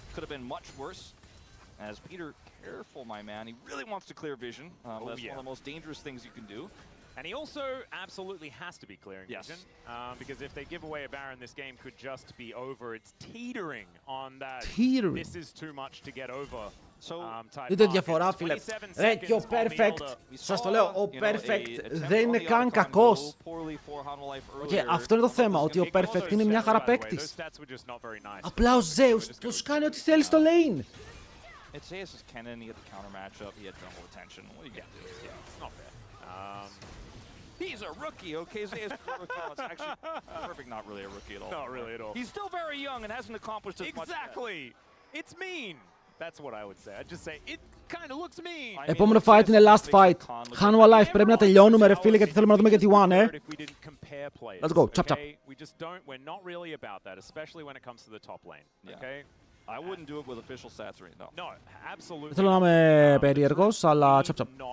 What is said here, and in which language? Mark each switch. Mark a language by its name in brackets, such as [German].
[English] Could have been much worse. As Peter, careful, my man. He really wants to clear vision. That's one of the most dangerous things you can do. And he also absolutely has to be clearing vision, because if they give away a Baron, this game could just be over. It's teetering on that. This is too much to get over. [Greek] Δείτε διαφορά, φίλε. Ρε, και ο Perfect, σας το λέω, ο Perfect δεν είναι καν κακός. Και αυτό είναι το θέμα, ότι ο Perfect είναι μια χαρά παίκτης. Απλά ο Zeus τους κάνει ό,τι θέλει στο lane. [English] It's Zeus' Kennen, he had the counter matchup, he had jungle attention. What are you gonna do? Yeah, it's not fair. He's a rookie, okay? Zeus is a rookie. It's actually Perfect, not really a rookie at all. Not really at all. He's still very young and hasn't accomplished as much. Exactly. It's mean. That's what I would say. I'd just say it kind of looks mean. [Greek] Επόμενο fight είναι last fight. Hanwha Life, πρέπει να τελειώνουμε, ρε φίλε, γιατί θέλουμε να δούμε και τη One, [English] Let's go, chop chop. We just don't. We're not really about that, especially when it comes to the top lane. Okay. I wouldn't do it with official stats right now. No, absolutely. [Greek] Θέλω να είμαι περίεργος, αλλά [English] chop chop.